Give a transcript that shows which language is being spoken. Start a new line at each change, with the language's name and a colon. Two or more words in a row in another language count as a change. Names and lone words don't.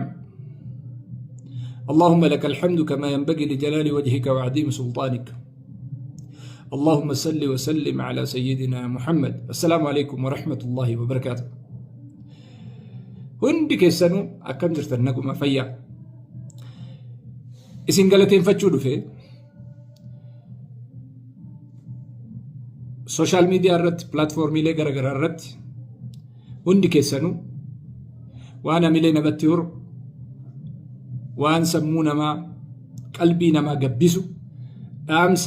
Arabic: اللهم لك الحمد كما ينبغي لجلال وجهك وعظيم سلطانك. اللهم صل وسلم على سيدنا محمد. السلام عليكم ورحمة الله وبركاته.
Oromo: Hundi keessanuu akkam jirtan fayyaa isin galateeffachuu dhufe
English: sooshaal miidiyaa
Oromo: irratti pilaatfoormiilee garaagaraa irratti hundi keessanuu waan hamilee namatti horu waan sammuu namaa qalbii namaa gabbisu dhaamsa